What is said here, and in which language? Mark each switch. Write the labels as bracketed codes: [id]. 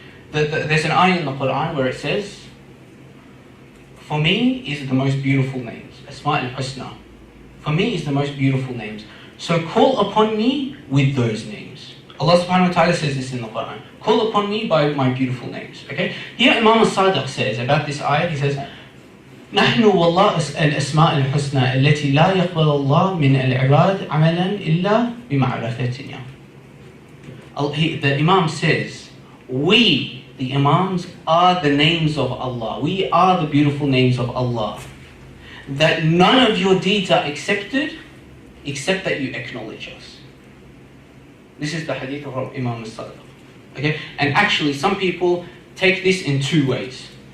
[en] There's an ayah in the Quran where it says, for me is the most beautiful names, Asma al-Husna. For me is the most beautiful names. So call upon me with those names. Allah subhanahu wa ta'ala says this in the Quran. Call upon me by my beautiful names. Okay? Here Imam al-Sadiq says about this ayah, he says, [ar] نحن والله الأسماء الحسنى التي لا يقبل الله من العباد عملا إلا بمعرفتنا. [en] The Imam says, we, the Imams, are the names of Allah. We are the beautiful names of Allah. That none of your deeds are accepted except that you acknowledge us. This is the hadith of Imam al-Sadiq. Okay? And actually some people take this in two ways.